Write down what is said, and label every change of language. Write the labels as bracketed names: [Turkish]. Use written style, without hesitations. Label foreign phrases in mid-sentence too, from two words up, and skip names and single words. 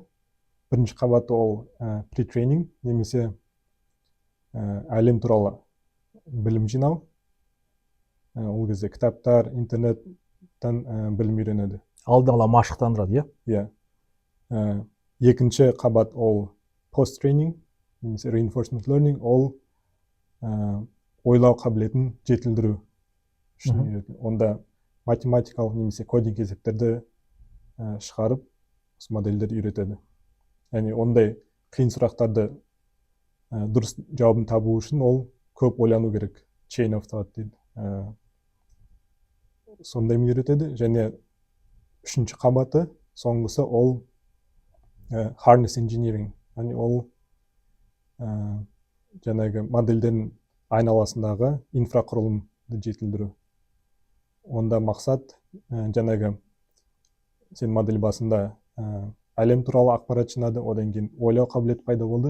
[Kazakh] Бірінші қабаты ол pre-training немесе әлем туралы білім жинау. Ол кезде кітаптар, интернеттен білім үйренеді. Алдын ала машықтандырады, иә? Екінші қабат ол post-training немесе [English] reinforcement learning, [Kazakh] ол ойлау қабілетін жетілдіру үшін үйретеді. Онда математикалық немесе кодинг есептерді шығарып, осы модельдер үйретеді. Яғни ондай қиын сұрақтарды дұрыс жауабын табу үшін ол көп ойлану керек. [English] Chain of thought [Kazakh] дейді. Сондай үйретеді. Және 3-ші қабаты, соңғысы ол [English] harness engineering. [Kazakh] Яғни ол жаңағы модельдердің айналасындағы инфрақұрылымды жетілдіру. Онда мақсат жаңағы сен модель басында әлем туралы ақпарат жинады, одан кейін ойлау қабілеті пайда болды.